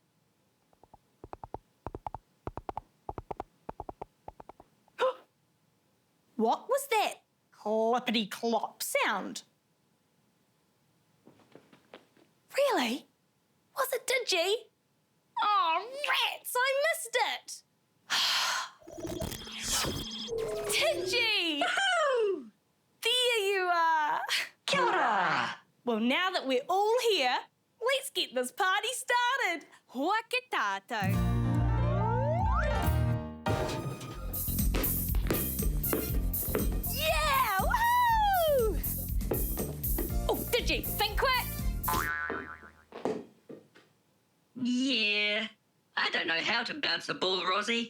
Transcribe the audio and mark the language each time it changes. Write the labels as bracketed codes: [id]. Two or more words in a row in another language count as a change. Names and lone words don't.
[en] What was that clippity-clop sound? Really? Was it Digi? Oh, rats, I missed it. Digi! Woohoo! There you are. [mi] Kia ora! [en] Well, now that we're all here, let's get this party started. [mi] Hoa ke tātou. [en] Yeah! Woohoo! Oh, Digi, think quick. Yeah, I don't know how to bounce a ball, Rozzie.